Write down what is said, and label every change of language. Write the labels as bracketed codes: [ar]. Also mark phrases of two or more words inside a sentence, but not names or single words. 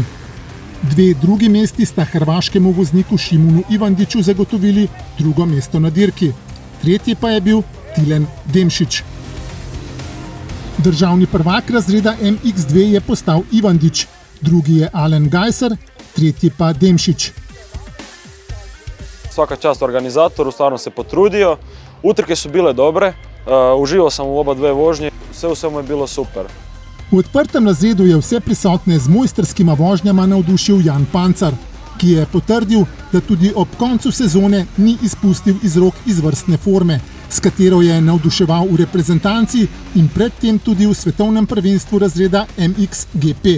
[sl] Dve drugi mesti sta hrvaškemu vozniku Šimunu Ivandiću zagotovili drugo mesto na dirki. Tretji pa je bil Tilen Demšič. Državni prvak razreda MX2 je postal Ivandić, drugi je Alen Gajser, tretji pa Demšič. [hr] Svaka čast organizatoru, stvarno se potrudio. Utrke su bile dobre, uživao sam u oba dve vožnje, sve u svemu je bilo super. [sl] V odprtem razredu je vse prisotne z mojstrskima vožnjama navdušil Jan Pancar, ki je potrdil, da tudi ob koncu sezone ni izpustil iz rok izvrstne forme, s katero je navduševal v reprezentanci in predtem tudi v svetovnem prvenstvu razreda MXGP.